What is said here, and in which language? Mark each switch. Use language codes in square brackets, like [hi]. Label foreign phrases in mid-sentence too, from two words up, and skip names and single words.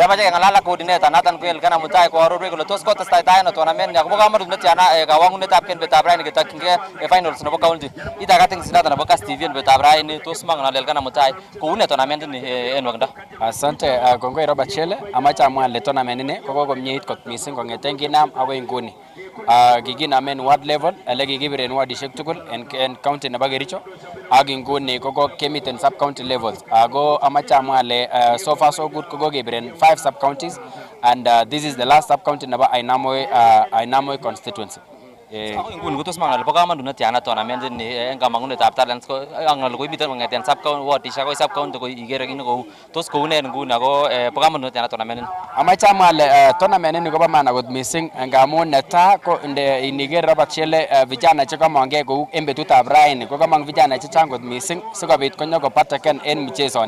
[kln] mache ngalala coordinator natan ko Elkana Mutai ko arorwe kole tos kotastai tai no tournament ya ko kamarut netiana kawangunetab ken betab raini ketakyinge finals nebo county itakating sinatan bo Kass TV en betab raini tos mangal Elkana Mutai ko une tournament ni en wakanda. Asante kongoi Robert Siele, amache amwa le tournament ni ko kokomyeit kot mising kongeten kinam agoi nguni. Kikinamen [en] ward level [kln] ele kikibiren wardishek tugul en county nebo Kericho ak nguni ko kemiten [en] sub county levels. [kln] Ako amache amwa le [en] so far so good [kln] ko kokebiren 5 [en] sub counties and this is the last sub county [kln] nebo Ainamoi constituency. Nguni ko tos mangal bo kamanut netiana tournament ni en kamangunetab talents ko angal ko ibiten kongeten [en] sub county [kln] wardishek ko [en] sub county [kln] ko igere kine ko tos ko une nguni ako bo kamanut netiana tournament ni. Amache amwa le tournament ni kobo maana kot mising ngamun netai ko iniger Robert Siele vijana chekamongee kou en betutab raini ko kamong vijana chechang kot mising sikobit konyo kopataken en michezoni.